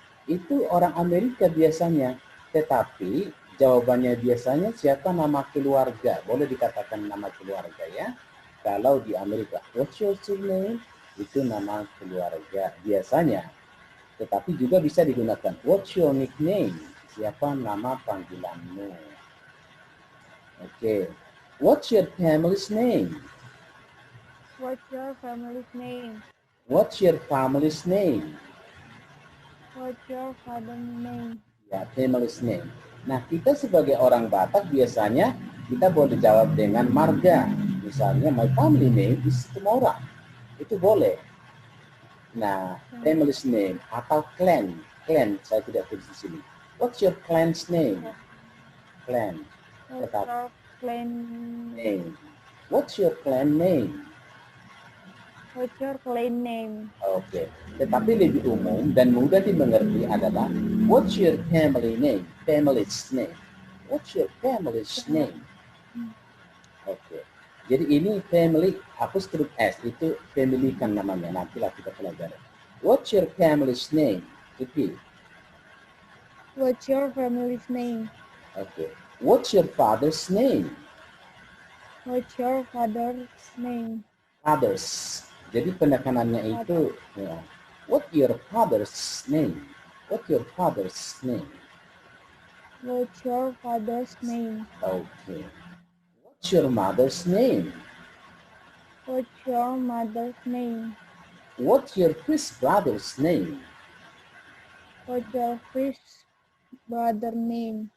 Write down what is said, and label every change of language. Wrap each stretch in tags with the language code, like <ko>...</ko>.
<id>Itu orang Amerika biasanya, tetapi jawabannya biasanya siapa nama keluarga. Boleh dikatakan nama keluarga ya. Kalau di Amerika,</id> <en>what's your surname?</en> <id>Itu nama keluarga biasanya. Tetapi juga bisa digunakan</id> <en>what's your nickname?</en> <id>Siapa nama panggilanmu? Oke.</id> <en>What's your family's name? What's your family's name? What's your family's name? What's your father's name?</en> <id>Ya, family's name. Nah, kita sebagai orang Batak biasanya kita boleh jawab dengan marga.</id> <en>Misalnya, my family name is Tumora.</en> <id>Itu boleh. Nah, family's name atau clan. Clan, saya tidak tulis di sini.</id> <en>What's your clan's name? Clan. What's your clan name? What's your clan name? What's your clan name? Oke.</en> <id>Tetapi lebih umum dan mudah dimengerti adalah</id> <en>what's your family name? Family's name. What's your family's name? Oke.</en> <id>Jadi ini family hapus huruf S, itu family kan namanya. Nantilah kita pelajari.</id> <en>What's your family's name? Repeat. What's your family's name? Okay. What's your father's name? What's your father's name? Father's.</en> <id>Jadi penekanannya itu ya.</id> <en>What your father's name? What your father's name? What's your father's name? Okay. What's your mother's name? What's your mother's name? What's your first brother's name? What's your first brother name?</en>